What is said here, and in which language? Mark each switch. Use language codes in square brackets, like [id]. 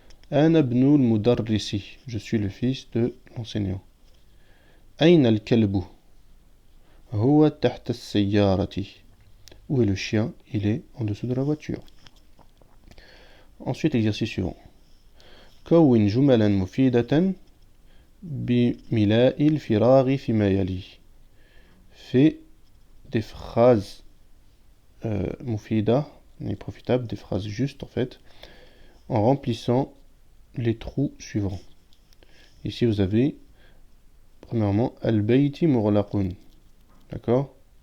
[ar] Ana ibnul mudarrisi. [fr] Je suis le fils de l'enseignant. [ar] Aina al-kalbu? Huwa tahta as-sayyarati. [fr] Où est le chien? Il est en dessous de la voiture. Ensuite, exercice suivant. [ar] كون جملا مفيدة بملاء الفراغ فيما يلي. [fr] Fais des phrases مفيدة, profitables, des phrases justes en fait, en remplissant les trous suivants. Ici vous avez premièrement [ar] al-bayti mughlaqun. [fr] D'accord?